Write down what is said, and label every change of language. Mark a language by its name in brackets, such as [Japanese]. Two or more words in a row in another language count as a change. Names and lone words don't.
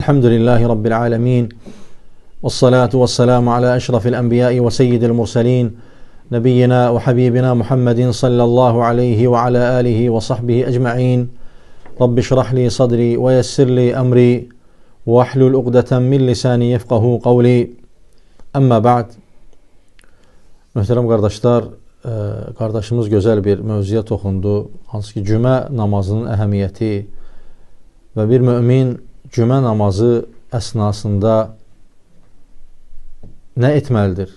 [Arabic] الحمد لله رب العالمين والصلاة والسلام على أشرف الأنبياء وسيد المرسلين. نبينا وحبيبنا محمد صلى الله عليه وعلى آله وصحبه أجمعين. رب اشرح لي صدري ويسر لي أمري. واحلل عقدة من لساني يفقهوا قولي. أما بعد. [Azerbaijani] Möhtərəm qardaşlar, qardaşımız gözəl bir mövzuya toxundu. Hansı ki, cümə namazının əhəmiyyəti və bir mömin cümə namazı əsnasında nə etməlidir?